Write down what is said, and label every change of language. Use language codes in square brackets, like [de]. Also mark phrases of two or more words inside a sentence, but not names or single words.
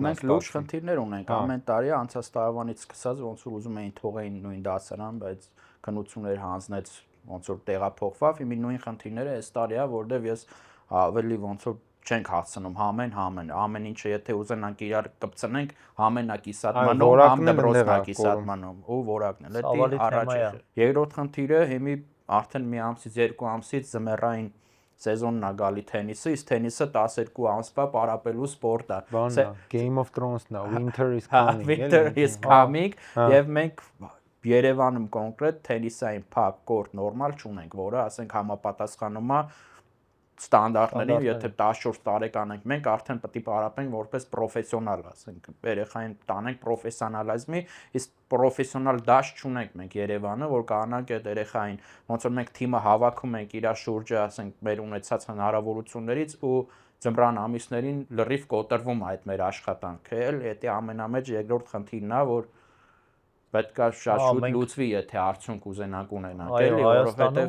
[hy] Մենք լուրջ խնդիրներ ունենք ամեն տարի, անցած տարվանից սկսած ոնց որ ուզում էին թողեին նույն դասարան, բայց քննություններ հանձնեց, ոնց որ տեղափոխվավ, իմի նույն խնդիրները այս տարի է, որտեվ ես ավելի ոնց որ չենք հասցնում ամեն ինչը եթե ուզենանք իրար կպցնենք, համենա կիսատ մնում, համ դպրոցն է կիսատ մնում ու որակն է, դա առաջ է։ Երկրորդ խնդիրը հիմի արդեն մի ամսից 2 ամսից զմերային սեզոնն է գալի թենիսը, իսկ թենիսը 12 ամսվա պարապելու սպորտ է։ Բանն է, Game of Thrones-ն է, [en] Winter is coming, Winter is coming, [hy] եւ մենք Երևանում կոնկրետ թենիսային փակ կորտ նորմալ չունենք, որը ասենք համապատասխանում է ստանդարտներին, եթե 14 տարեկան ենք մենք արդեն պետք է պարապենք որպես պրոֆեսիոնալ, ասենք երեխային տանենք պրոֆեսիոնալիզմի, իսկ պրոֆեսիոնալ դաշտ չունենք մենք Երևանը, որ կարողանանք այդ երեխային, ոնց որ մենք թիմը հավաքում ենք իր շուրջը, ասենք մեր ունեցած հնարավորություններից ու ձմռան ամիսներին լրիվ կոտրվում է այդ մեր աշխատանքը, դա ամենամեծ երկրորդ խնդիրն է, որ պետք է շատ շուտ լուծվի, եթե արդյունք ուզենանք ունենանք, էլի, որովհետև